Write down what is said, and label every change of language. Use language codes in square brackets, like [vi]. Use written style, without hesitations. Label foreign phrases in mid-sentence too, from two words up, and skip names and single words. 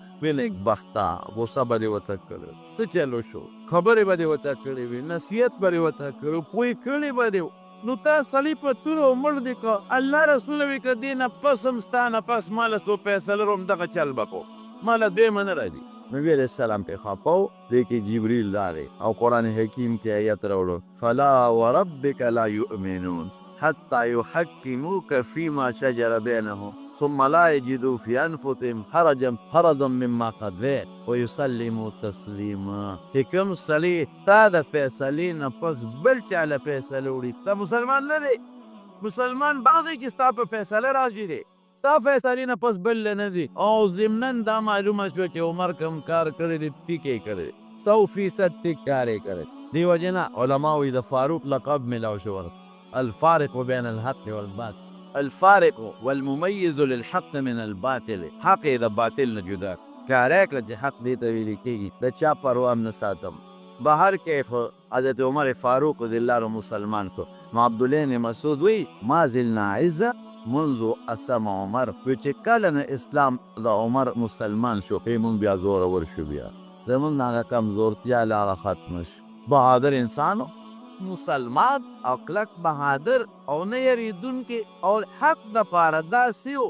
[ps] وی نیکبخته غوسه به دې ورته کړې، څه چلو شو، خبرې به دې ورته کړې وي، نصیحت به دې ورته کړی، پوه کړی به دې. نو تا سړي په توره عمر دې که الله رسول وي که دې نه پس هم ستا نه پس ما له څو فیصله روم دغه چل به کو، ما له دې نه راځي. نبی [ar] علیه السلام [ps] پې خفه و. دې کې جبریل راغی او قرآن حکیم کې آیت راوړو [ar] فلا وربک لا یؤمنون حتی یحکموک فیما شجر بینهم ثم لا يجدوا في انفسهم حرجا مما قضيت ويسلموا تسلیما. [ps] چې کوم سړی تا د فیصلې نه پس بل چا له فیصله وړي، ته مسلمان نه دی. مسلمان بعض کې ستا په فیصله راځي دی، ستا فیصلې نه پس بل نه ځي. او ضمنا دا معلومه شوه چې عمر کوم کار کړی دی ټیک یې کړی، 100% ټیک کار یې کړی. دې وجې نه علما وایي د فاروق لقب ملاو شو. [ar] الفارق بين الحق والباطل، الفارق والمميز للحق من الباطل، [ps] حق د باطل نه جدا کاری کړه چې حق دې ته ویل کېږي. د چا پروا هم نه ساتم. بهر کې حضرت عمر فاروق [ar] رضی الله عنه [ps] مسلمان شو. نو عبدالله بن مسعود وی [ar] ما زلنا عزه منذ اسلم عمر، [ps] چې کله نه اسلام د عمر مسلمان شو مونږ بیا زور ورشو، بیا زمونږ هغه کمزورتیا لا ختم شو. بهادر انسانو، مسلمان او کلک بهادر او نه یریدونکي او حق دپاره داسې و.